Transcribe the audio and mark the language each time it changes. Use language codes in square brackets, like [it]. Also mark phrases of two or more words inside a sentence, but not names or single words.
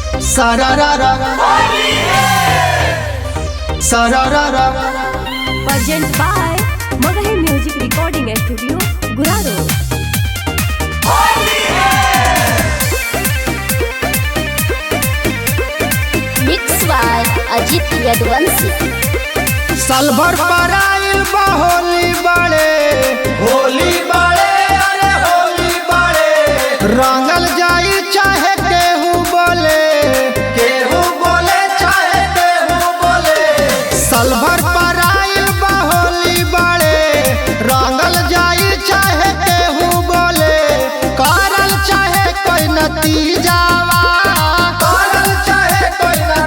[en] सारारारा सारारारा। Present by Magahi Music Recording Studio, Guraro. Mix by Ajit Yadvansi. [bho] साल भर पर आइल बा होली बड़े अरे होली बड़े रंगल जाई चाहे केहू बोले चाहे केहू बोले। साल भर पर आइल बा होली बड़े रंगल जाई चाहे केहू बोले करल चाहे कोई नतीजावा करल चाहे कोई